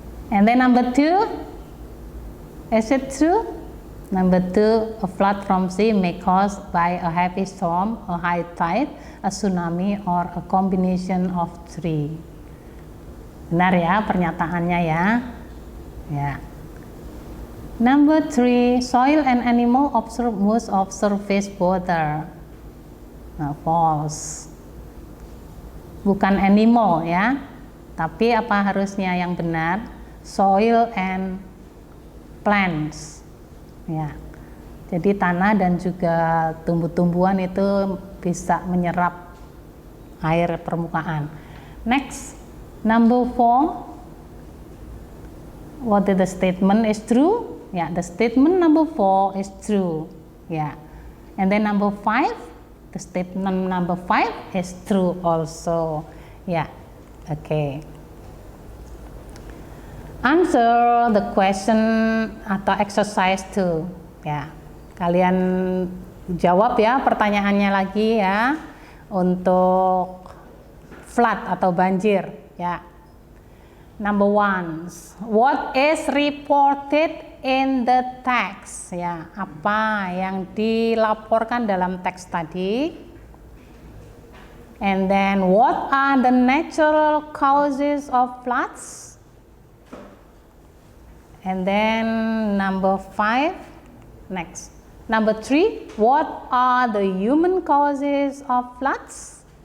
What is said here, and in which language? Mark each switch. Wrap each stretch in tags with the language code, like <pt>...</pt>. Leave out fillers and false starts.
<en>And then number 2, is it true? Number 2, a flood from sea may caused by a heavy storm, a high tide, a tsunami, or a combination of three.</en> <id>Benar ya pernyataannya ya. Ya.</id> <en>Number 3, soil and animal absorb most of surface water.</en> <id>Nah, false. Bukan animal ya, tapi apa harusnya yang benar?</id> <en>Soil and plants.</en> <id>Ya. Jadi tanah dan juga tumbuh-tumbuhan itu bisa menyerap air permukaan.</id> <en>Next, number 4. What is the statement is true? Yeah, the statement number 4 is true. Yeah. And then number 5, the statement number 5 is true also. Yeah. Okay. Answer the question atau exercise 2. Ya.</en> <id>Kalian jawab ya pertanyaannya lagi ya untuk flood atau banjir ya.</id> <en>Number 1, what is reported in the text?</en> <id>Ya, apa yang dilaporkan dalam teks tadi?</id> <en>And then what are the natural causes of floods? And then number 5, next. Number 3, what are the human causes of floods?</en>